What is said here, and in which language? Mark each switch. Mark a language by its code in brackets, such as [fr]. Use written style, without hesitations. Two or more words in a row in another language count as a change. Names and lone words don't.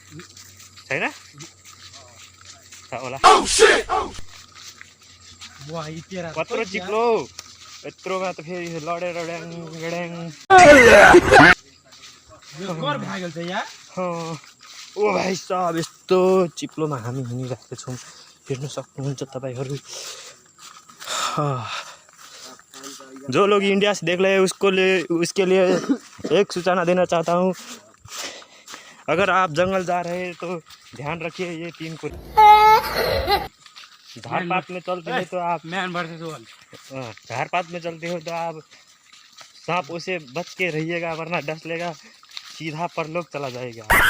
[ne] होला कत्रो चिप्लो यत्रोमा त फेरि लडेर ड्याङ ओ भाइ साहब यस्तो चिप्लोमा हामी हिँडिरहेका छौं हेर्न सक्नुहुन्छ तपाईहरु [hi] जो लोग इंडिया से देख रहे हैं उसके लिए एक सूचना देना चाहता हूँ अगर आप जंगल जा रहे हैं तो ध्यान रखिए ये 3 को झाड़-पात में चलते हो तो आप झाड़-पात में चलते हो तो आप सांप उसे बच के रहिएगा वरना डस लेगा सीधा परलोक चला जाएगा